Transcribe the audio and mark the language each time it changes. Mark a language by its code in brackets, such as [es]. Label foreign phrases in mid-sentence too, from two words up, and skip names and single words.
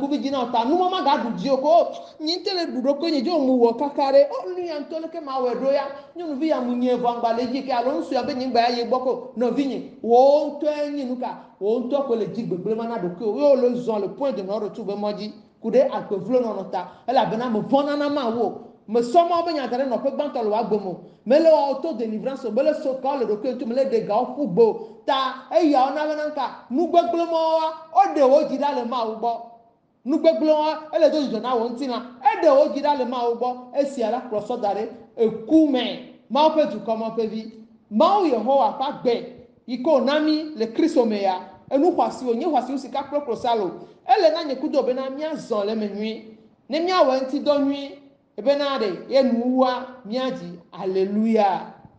[ee] ŋkuvi dzi na o ta numɔ maga ɖu dzi o ko nyi te le ɖu ɖo ko nye dzo mu wɔ kaka ɖe nu ya ŋutɔ leke ma wɔe ɖo ya nyɔnuvi ya mu nye vɔ agba le dzi ke alo nusu ya be nyigba ya ye gbɔ ko nɔvi nye wo ŋutɔe nye nu ka wo ŋutɔ ko le dzi gbegble ma na ɖokui o ye wole zɔn le [fr] point de non retour [ee] be mɔ dzi ku ɖe agbevlo nɔnɔ ta elabena me vɔna na ma wo me sɔmɔ be nya da ɖe nɔƒe gbãtɔ le woagbe mo mele wɔwo to délivrance o mele so kawo le ɖokui ŋuti mele ɖe gawo ƒu gbe o ta eyawo na bena nka nugbegble mɔwoa woɖe wo dzi ɖa le mawu gbɔ nugbegble wa ele do dzidzɔ na wo ŋuti na eɖe wo dzi ɖa le mawu gbɔ esia la kplɔsɔ da ɖe eku me mawu ƒe dukɔ ma ƒe vi mawu Yehowa ƒe agbe yi ke wòna mi le Kristo me ya enu xɔasiwo nye xɔasiwo sika kple klosalo ele na nye kudo bena míazɔ le me nyui ne míawɔ ŋuti dɔ nyui ebena ɖe ye nuwua míadzi aleluya